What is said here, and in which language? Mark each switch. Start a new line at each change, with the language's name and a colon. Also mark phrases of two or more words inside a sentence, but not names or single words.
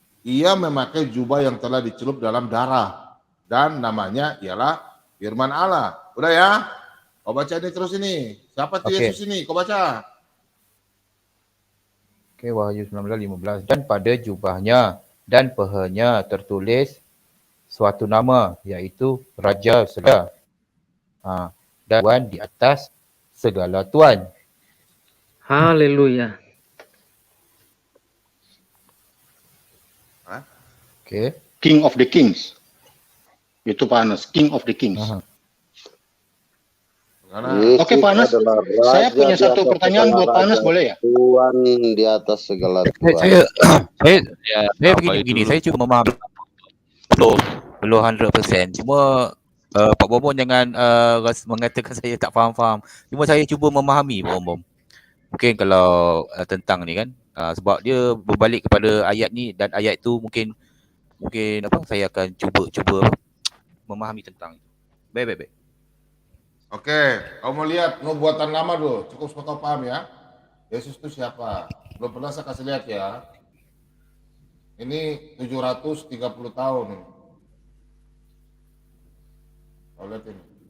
Indonesian: Ia memakai jubah yang telah dicelup dalam darah. dan namanya ialah firman Allah. Udah ya? Kau baca ini terus ini. Siapa tuh
Malay: Okey.
Indonesian: Yesus ini? Kau baca.
Malay: Okey, Wahyu 19:15. Dan pada jubahnya dan pahanya tertulis suatu nama, iaitu Raja Segala. Dan Tuan di atas segala Tuan.
Indonesian: Haleluya.
Malay: Okey.
English: King of the Kings.
Indonesian: Itu Pak Anas,
English: King of the Kings.
Indonesian: Oke Pak Anas, saya punya satu pertanyaan buat Pak Anas, boleh ya? Tuhan di atas segala Tuhan.
Malay: Saya begini, saya cuma memahami belum 100%. Cuma Pak Bom jangan mengatakan saya tak faham-faham. Cuma saya cuba memahami Pak Bom. Mungkin kalau tentang ni kan, sebab dia berbalik kepada ayat ni dan ayat tu mungkin apa, saya akan cuba memahami tentang itu.
Indonesian: Baik. Oke, kau mau lihat nubuatan lama dulu. Cukup supaya kau paham ya. Yesus itu siapa? Belum pernah saya kasih lihat ya. Ini 730 tahun. Kau lihat ini.